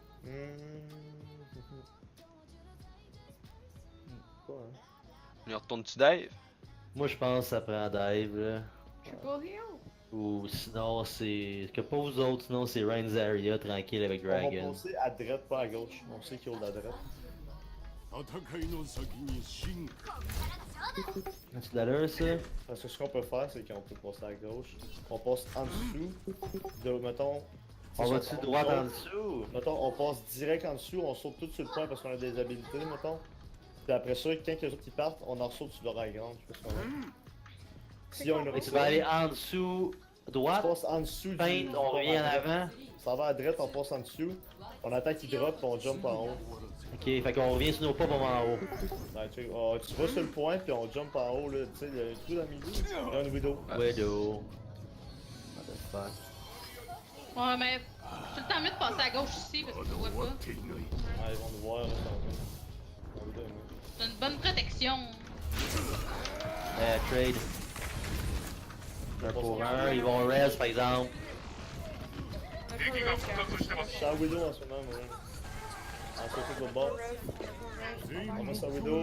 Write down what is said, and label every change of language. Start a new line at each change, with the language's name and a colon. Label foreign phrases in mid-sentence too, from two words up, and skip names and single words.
French: Quoi, hein? On y retourne-tu Dave? Moi je pense que ça prend dive là.
English: Triple heal.
French: Ou sinon c'est. Que pas vous autres, sinon c'est Reign Zarya tranquille avec On va Dragon. passer à droite, pas à gauche. On sait qu'il y a de la droite.
Japanese: 戦いの先に進化
French: C'est de l'allure ça? Parce que ce qu'on peut faire, c'est qu'on peut passer à gauche. On passe en dessous. De, mettons. On si va-tu on droite en saute, dessous? Mettons, on passe direct en dessous, on saute tout sur le point parce qu'on a des habilités, mettons. Puis après ça, quand les autres ils partent, on en saute sur leur grande. Je sais pas ce qu'on a. Si on a Et tu vas aller en dessous, on droite, passe en dessous feinte, on revient en avant. Ça va à droite, on passe en dessous. On attend qu'il drop, puis on jump en haut. Ok, fait qu'on revient sur nos pas pour en haut. Ouais, tu vas sur le point, puis on jump en haut, là. Tu sais, il y a un trou dans le milieu. Il y a un widow.
English: Widow. What the fuck?
French: Ouais, mais tout le temps mieux de passer à gauche ici parce que tu vois pas. っていない Ouais, ils vont nous voir, là. On va donner. C'est une bonne protection. Trade. Un pour un, ils vont res par exemple. Je suis à widow en ce moment, moi. En côté de l'autre bord. On va sur la widow.